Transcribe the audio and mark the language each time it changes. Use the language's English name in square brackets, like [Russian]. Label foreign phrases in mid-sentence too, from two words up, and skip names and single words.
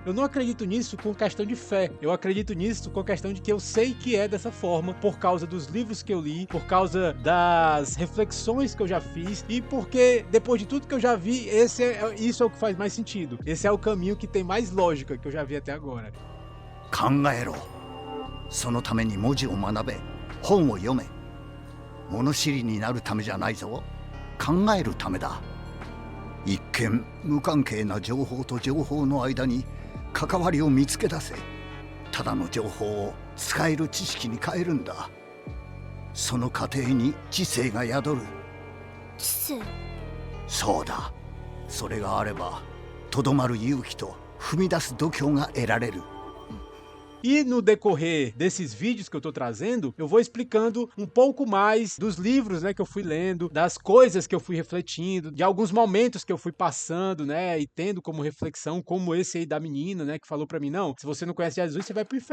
[Portuguese] Eu não acredito nisso com questão de fé, eu acredito nisso com questão de que eu sei que é dessa forma, por causa dos livros que eu li, por causa das reflexões que eu já fiz e porque depois de tudo que eu já vi, isso é o que faz mais sentido. Esse é o caminho que tem mais lógica que eu já vi até agora. [Japanese] 考えろ。そのために文字を学べ、本を読め。物知りになるためじゃないぞ。考えるためだ。一見無関係な情報と情報の間に関わりを見つけ出せ。ただの情報を使える知識に変えるんだ。その過程に知性が宿る。知性？そうだ。それがあればとどまる勇気と踏み出す度胸が得られる。 [Portuguese] E no decorrer desses vídeos que eu tô trazendo, eu vou explicando um pouco mais dos livros, né, que eu fui lendo, das coisas que eu fui refletindo, de alguns momentos que eu fui passando, né, e tendo como reflexão, como esse aí da menina, né, que falou pra mim, não, se você não conhece Jesus, você vai pro inferno.